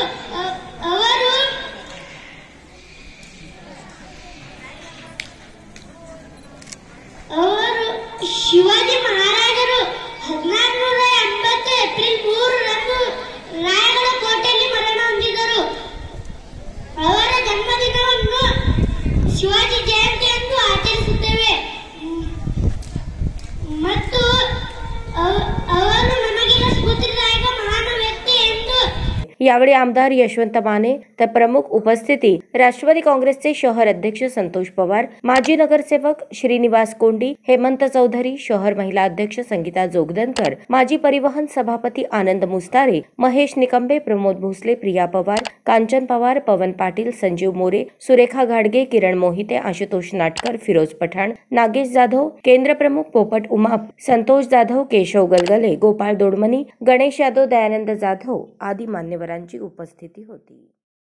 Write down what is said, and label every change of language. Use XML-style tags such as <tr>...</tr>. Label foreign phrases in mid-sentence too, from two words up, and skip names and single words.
<kn>ಅವರು ಶಿವಾಜಿ ಮಹಾರಾಜರು 1680 ಏಪ್ರಿಲ್ 3ರಂದು ರಾಯಗಢ ಕೋಟೆಯಲ್ಲಿ ಮರಣ ಹೊಂದಿದರು। ಅವರ ಜನ್ಮದಿನವನ್ನು ಶಿವಾಜಿ ಜಯಂತಿ ಎಂದು ಆಚರಿಸುತ್ತೇವೆ ಮತ್ತು ಅವರು ನಮಗೆಲ್ಲ ಸ್ಫೂರ್ತಿದಾಯಕ ಮಹಾನ್ ವ್ಯಕ್ತಿ ಎಂದು।</kn> <mr>यावेळी आमदार यशवंत माने तर प्रमुख उपस्थिती राष्ट्रवादी काँग्रेसचे शहर अध्यक्ष संतोष पवार, माजी नगरसेवक श्रीनिवास कोंडी, हेमंत चौधरी, शहर महिला अध्यक्ष संगीता जोगदनकर, माजी परिवहन सभापती आनंद मुस्तारे, महेश निकंबे, प्रमोद भोसले, प्रिया पवार, कांचन पवार, पवन पाटील, संजीव मोरे, सुरेखा घाडगे, किरण मोहिते, आशुतोष नाटकर, फिरोज पठाण, नागेश जाधव, केंद्र प्रमुख पोपट उमाप, संतोष जाधव, केशव गलगले, गोपाळ दोडमनी, गणेश यादव, दयानंद जाधव आदी मान्यवरांची उपस्थिती होती।</mr>